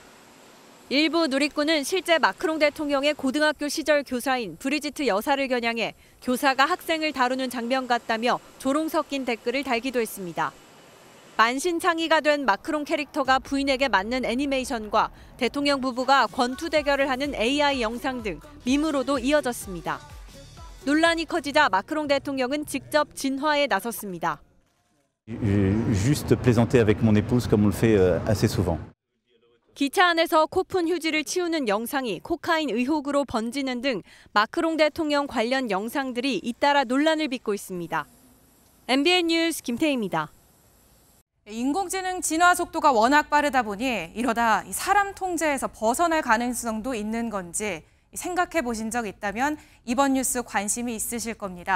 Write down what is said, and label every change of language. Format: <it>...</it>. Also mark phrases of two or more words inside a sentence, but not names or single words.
<ko>일부 누리꾼은 실제 마크롱 대통령의 고등학교 시절 교사인 브리지트 여사를 겨냥해 교사가 학생을 다루는 장면 같다며 조롱 섞인 댓글을 달기도 했습니다. 만신창이가 된 마크롱 캐릭터가 부인에게 맞는 애니메이션과 대통령 부부가 권투 대결을 하는 AI 영상 등 밈으로도 이어졌습니다. 논란이 커지자 마크롱 대통령은 직접 진화에 나섰습니다.</ko> <fr>Juste plaisanter avec mon épouse comme on le fait assez souvent.</fr> <ko>기차 안에서 코푼 휴지를 치우는 영상이 코카인 의혹으로 번지는 등 마크롱 대통령 관련 영상들이 잇따라 논란을 빚고 있습니다. MBN 뉴스 김태희입니다. 인공지능 진화 속도가 워낙 빠르다 보니 이러다 사람 통제에서 벗어날 가능성도 있는 건지 생각해 보신 적 있다면 이번 뉴스 관심이 있으실 겁니다.</ko>